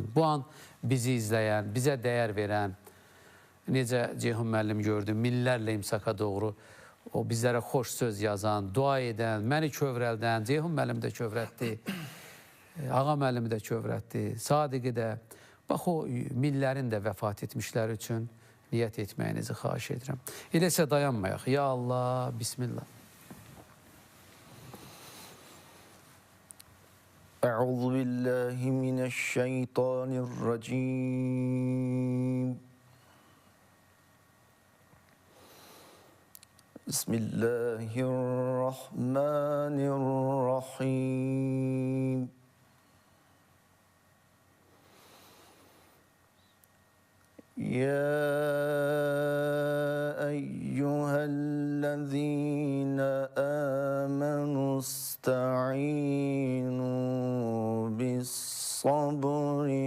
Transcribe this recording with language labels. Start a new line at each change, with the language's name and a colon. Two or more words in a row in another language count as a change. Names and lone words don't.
Azerbaijani: Bu an bizi izləyən, bizə dəyər verən, necə Ceyhun müəllim gördü, millərlə imsaka doğru o bizlərə xoş söz yazan, dua edən, məni kövrəldən, Ceyhun müəllim də kövrətdi, Ağa müəllimi də kövrətdi, Sadiqi də. Bax, o millərin də vəfat etmişləri üçün niyyət etməyinizi xahiş edirəm. Eləsə dayanmayaq. Ya Allah, Bismillah.
Arabic: أعوذ بالله من الشيطان الرجيم بسم الله الرحمن الرحيم يا أيها الذين آمنوا استعينوا بالصبر